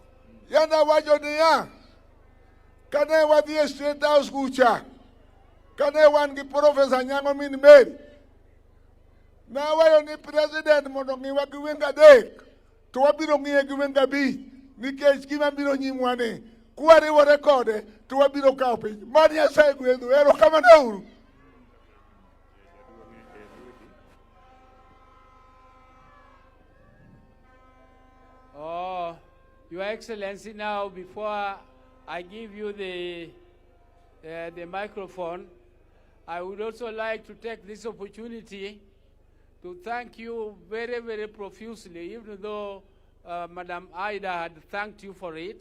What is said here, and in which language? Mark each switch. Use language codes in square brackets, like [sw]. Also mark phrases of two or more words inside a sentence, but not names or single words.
[luo] Yanda wacho niya, kane wadhi e State House kucha, kane wan gi Professor Nyango Min Mary, nawayo ni president mondo ng'iwa gi wenge adek, to wabiro ng'iye gi wenge abich, nikech gima biro nyimwa ni kwariwore kode to wabiro kawo piny. Mad Nyasaye gwedhu. Erokamano uru. [en] Oh, Your Excellency, now before I give you the microphone, I would also like to take this opportunity to thank you very, very profusely, even though Madam Ida had thanked you for it.